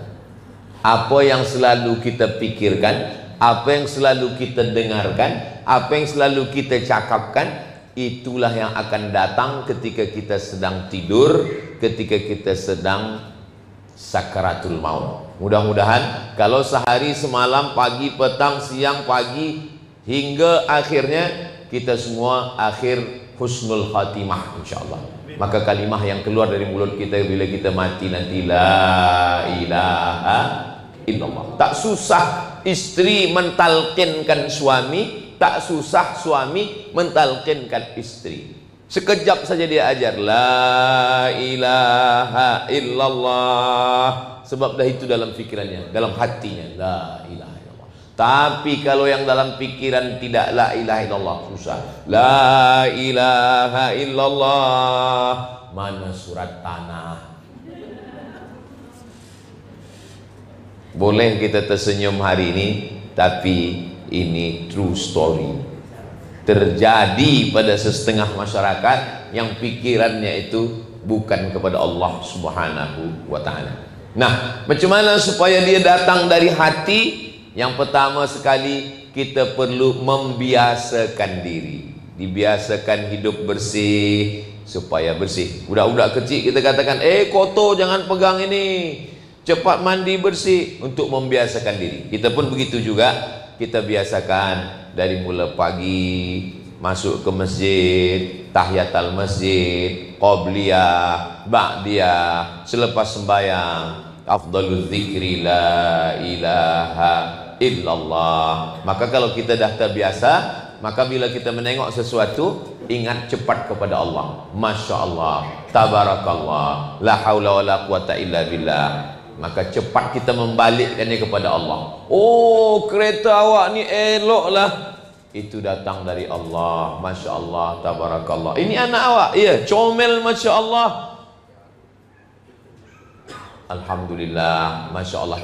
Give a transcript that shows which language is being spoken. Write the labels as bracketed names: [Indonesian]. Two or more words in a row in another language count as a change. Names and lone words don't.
[Malay] Apa yang selalu kita pikirkan, apa yang selalu kita dengarkan, apa yang selalu kita cakapkan, itulah yang akan datang ketika kita sedang tidur, ketika kita sedang sakaratul maut. Mudah-mudahan kalau sehari semalam, pagi, petang, siang, pagi, hingga akhirnya kita semua akhir [Arabic] حسن الخاتمة [Malay] insyaallah. Maka kalimah yang keluar dari mulut kita bila kita mati nanti, [Arabic] لا إله إلا الله. [Malay] Tak susah istri mentalkinkan suami, tak susah suami mentalkinkan istri. Sekejap saja dia ajar [Arabic] لا إله إلا الله, [Malay] sebab dah itu dalam fikirannya, dalam hatinya, [Arabic] لا إله. [Malay] Tapi kalau yang dalam pikiran tidak [Arabic] لا إله إلا الله, [Malay] susah. [Arabic] لا إله إلا الله, [Malay] mana surat tanah. Boleh kita tersenyum hari ini, tapi ini [English] true story. [Malay] Terjadi pada setengah masyarakat yang pikirannya itu bukan kepada Allah [Arabic] سبحانه و تعالى. [Malay] Nah, macam mana supaya dia datang dari hati? Yang pertama sekali, kita perlu membiasakan diri. Dibiasakan hidup bersih supaya bersih. Budak-budak kecil kita katakan, kotor jangan pegang ini, cepat mandi bersih, untuk membiasakan diri. Kita pun begitu juga, kita biasakan dari mula pagi masuk ke masjid, [Arabic] تحية المسجد, [Malay] qabliyah, ba'diyah, selepas sembahyang, [Arabic] أفضل الذكر لا إله إلا الله. [Malay] Maka kalau kita dah terbiasa, maka bila kita menengok sesuatu, ingat cepat kepada Allah. [Arabic] ما شاء الله, تبارك الله، لا حول و لا قوة إلا بالله. [Malay] Maka cepat kita membalikkannya kepada Allah. Oh, kereta awak ni elok lah, itu datang dari Allah. [Arabic] ما شاء الله، تبارك الله. [Malay] Ini anak awak, iya, comel, [Arabic] ما شاء الله، الحمد لله، ما شاء الله.